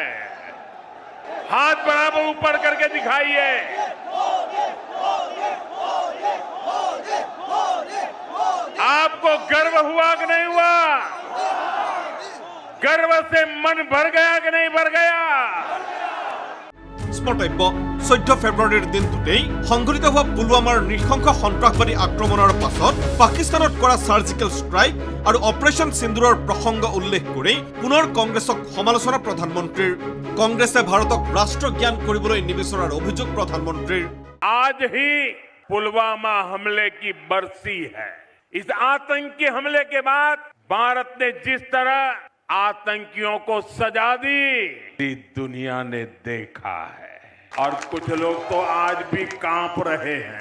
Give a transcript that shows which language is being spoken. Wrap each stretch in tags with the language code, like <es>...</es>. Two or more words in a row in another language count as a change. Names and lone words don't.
<hi>हाथ बराबर ऊपर करके दिखाइए। आपको गर्व हुआ कि नहीं हुआ? गर्व से मन भर गया कि नहीं भर गया?</hi> <as>স্মৰ্তব্য 14 ফেব্ৰুৱাৰীৰ দিনটোতেই সংঘটিত হোৱা পুলৱামাৰ নৃশংস সন্ত্ৰাসবাদী আক্ৰমণৰ পাছত পাকিস্তানত কৰা</as> <en>surgical strike</en> <as>আৰু অপাৰেশ্যন সিন্দুৰৰ প্ৰসংগ উল্লেখ কৰি পুনৰ কংগ্ৰেছক সমালোচনা প্ৰধানমন্ত্ৰীৰ। কংগ্ৰেছে ভাৰতক ৰাষ্ট্ৰজ্ঞান কৰিবলৈ নিবিচৰাৰ অভিযোগ প্ৰধানমন্ত্ৰীৰ।</as> <hi>आज ही पुलवामा हमले की बरसी है। इस आतंकी हमले के बाद भारत ने जिस तरह आतंकियों को सजा दी, दुनिया ने देखा है। और कुछ लोग तो आज भी कांप रहे हैं।</hi>